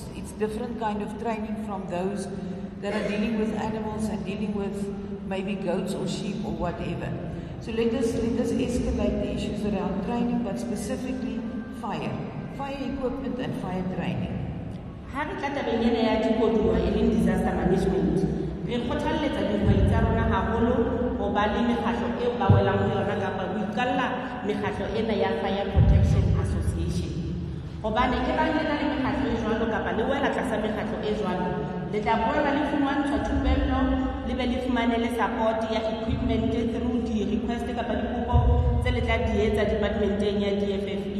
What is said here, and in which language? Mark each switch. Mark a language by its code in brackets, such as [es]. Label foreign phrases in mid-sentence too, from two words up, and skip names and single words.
[en] It's different kind of training from those that are dealing with animals and dealing with maybe goats or sheep or whatever. So let us escalate the issues around training, but specifically fire equipment and fire training. [st] Hari tla tabeng ya dikoduwa e leng disaster management. Re kgothaletsa dihwai tsa rona haholo ho ba le mekgatlo eo ba welang ho yona kapa ho ikalla mekgatlo ena ya Fire Protection Association. Hobane ke bang le na le mekgatlo e jwalo kapa le wela tlasa mekgatlo e jwalo, le tla bona le fumantshwa thupello, le be le fumane le support ya [en] equipment through [st] di request kapa dikopo tse le tla di etsa departmenteng ya DFFE.